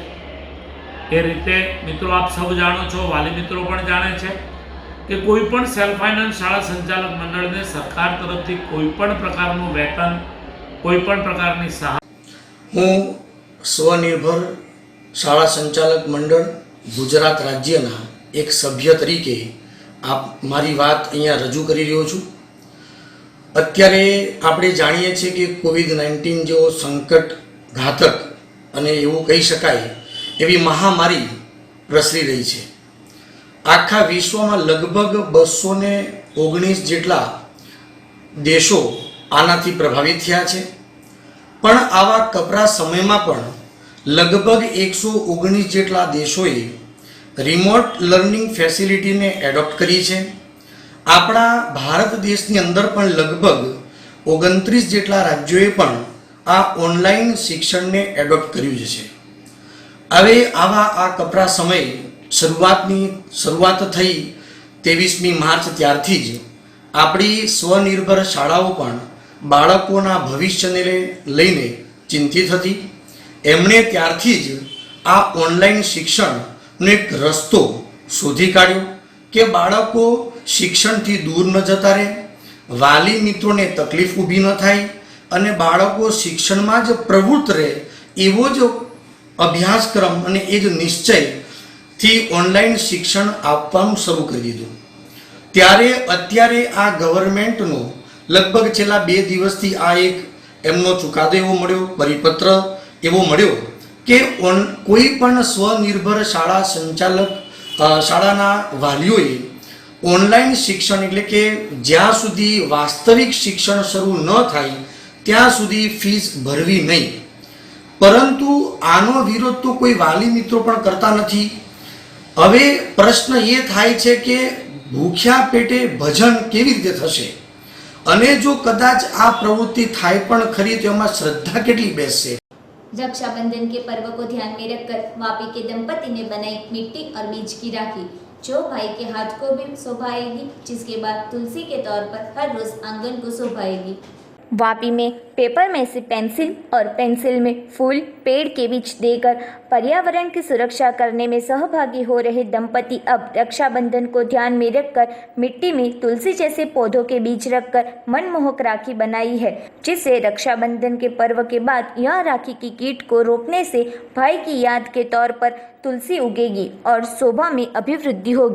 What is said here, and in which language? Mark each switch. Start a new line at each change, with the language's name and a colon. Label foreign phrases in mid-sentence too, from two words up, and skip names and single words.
Gujarati: એ રીતે મિત્રો આપ સબ જાણો છો, વાલી મિત્રો પણ જાણે છે કે કોઈપણ
English: self finance
Gujarati: શાળા સંચાલક મંડળને સરકાર તરફથી કોઈપણ પ્રકારનું વેતન, કોઈપણ પ્રકારની સહાય। હું સ્વનિર્ભર શાળા સંચાલક મંડળ ગુજરાત રાજ્યના એક સભ્ય તરીકે આપ મારી વાત અહીંયા રજૂ કરી રહ્યો છું। અત્યારે આપણે જાણીએ છીએ કે કોવિડ-19 જેવો સંકટ ઘાતક અને એવું કહી શકાય એવી મહામારી પ્રસરી રહી છે। આખા વિશ્વમાં લગભગ 219 જેટલા દેશો આનાથી પ્રભાવિત થયા છે। પણ આવા કપરા સમયમાં પણ લગભગ 119 જેટલા દેશોએ
English: remote learning facility
Gujarati: ને એડોપ્ટ કરી છે। આપણા ભારત દેશની અંદર પણ લગભગ 29 જેટલા રાજ્યોએ પણ આ ઓનલાઈન શિક્ષણ ને એડોપ્ટ કર્યું છે। હવે આવા આ કપરા સમય શરૂઆત થઈ 23 માર્ચ ત્યારથી જ આપણી સ્વનિર્ભર શાળાઓ પણ બાળકોના ભવિષ્યને લઈને ચિંતિત હતી। એમણે ત્યારથી જ આ ઓનલાઈન શિક્ષણનો એક રસ્તો શોધી કાઢ્યો કે બાળકો શિક્ષણથી દૂર ન જતા રહે, વાલી મિત્રોને તકલીફ ઊભી ન થાય અને બાળકો શિક્ષણમાં જ પ્રવૃત્ત રહે એવો જ અભ્યાસક્રમ અને એ જ નિશ્ચયથી ઓનલાઈન શિક્ષણ આપવાનું શરૂ કરી દીધું। ત્યારે અત્યારે આ ગવર્નમેન્ટનો લગભગ છેલ્લા 2 દિવસથી આ એક એમનો ચુકાદો એવો મળ્યો, પરિપત્ર એવો મળ્યો કે કોઈ પણ સ્વનિર્ભર શાળા સંચાલક શાળાના વાલીઓએ ઓનલાઈન શિક્ષણ એટલે કે જ્યાં સુધી વાસ્તવિક શિક્ષણ શરૂ ન થાય ત્યાં સુધી ફીસ ભરવી નહીં. પરંતુ આનો વિરોધ તો કોઈ વાલી મિત્રો પણ કરતા નથી. હવે પ્રશ્ન એ થાય છે કે ભૂખ્યા પેટે ભજન કેવી રીતે થશે, અને જો કદાચ આ પ્રવૃત્તિ થાય પણ ખરી તો એમાં શ્રદ્ધા કેટલી બેસશે.
Hindi: रक्षाबंधन के पर्व को ध्यान में रखकर वापी के दंपति ने बनाई मिट्टी और बीज की राखी, जो भाई के हाथ को भी शोभाएगी, जिसके बाद तुलसी के तौर पर हर रोज आंगन को शोभाएगी. वापी में पेपर में से पेंसिल और पेंसिल में फूल पेड़ के बीच देकर पर्यावरण की सुरक्षा करने में सहभागी हो रहे दंपति अब रक्षाबंधन को ध्यान में रखकर मिट्टी में तुलसी जैसे पौधों के बीज रखकर मनमोहक राखी बनाई है, जिससे रक्षाबंधन के पर्व के बाद यह राखी की कीट को रोकने से भाई की याद के तौर पर तुलसी उगेगी और शोभा में अभिवृद्धि होगी.